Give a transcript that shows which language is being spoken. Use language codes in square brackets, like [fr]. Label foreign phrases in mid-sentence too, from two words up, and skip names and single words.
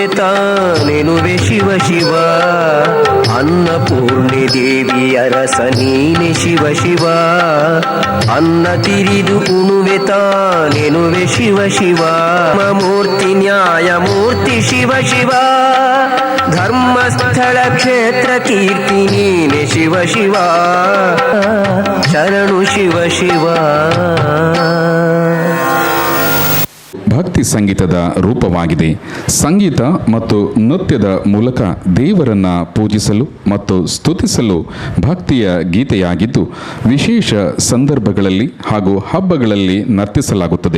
[kn] ತಾನೆನುವೆ ಶಿವ ಶಿವ ಅನ್ನಪೂರ್ಣೆ ದೇವಿಯ ರಸ ನೀನೆ ಶಿವ ಶಿವ ಅನ್ನ ತಿರಿದು ಉಣುವೆ ತಾನೆನುವೆ ಶಿವ ಶಿವ ಮೂರ್ತಿ ನ್ಯಾಯಮೂರ್ತಿ ಶಿವ ಶಿವ ಧರ್ಮಸ್ಥಳ ಕ್ಷೇತ್ರ ಕೀರ್ತಿ ನೀನೆ ಶಿವ ಶಿವ ಶರಣು ಶಿವ ಶಿವ ಭಕ್ತಿ ಸಂಗೀತದ ರೂಪವಾಗಿದೆ. ಸಂಗೀತ ಮತ್ತು ನೃತ್ಯದ ಮೂಲಕ ದೇವರನ್ನ ಪೂಜಿಸಲು ಮತ್ತು ಸ್ತುತಿಸಲು ಭಕ್ತಿಯ ಗೀತೆಯಾಗಿದ್ದು ವಿಶೇಷ ಸಂದರ್ಭಗಳಲ್ಲಿ ಹಾಗೂ ಹಬ್ಬಗಳಲ್ಲಿ ನರ್ತಿಸಲಾಗುತ್ತದೆ.